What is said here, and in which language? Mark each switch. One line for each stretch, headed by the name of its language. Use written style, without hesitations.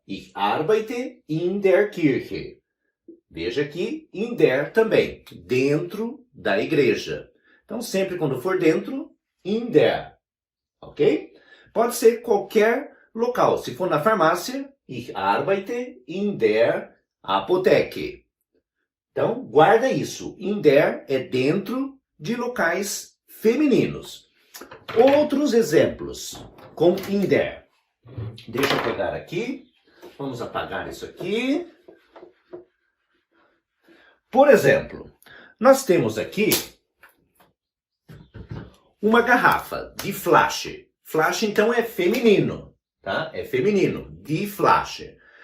German: Ich arbeite in der Kirche.
Portuguese: Veja aqui, in der também, dentro da igreja. Então, sempre quando for dentro, in der. Ok? Pode ser qualquer local. Se for na farmácia,
German: ich arbeite in der Apotheke.
Portuguese: Então, guarda isso. In der é dentro de locais femininos. Outros exemplos com in der. Deixa eu pegar aqui. Vamos apagar isso aqui. Por exemplo, nós temos aqui uma garrafa de Flasche. Flasche, então, é feminino, tá? É feminino, die Flasche.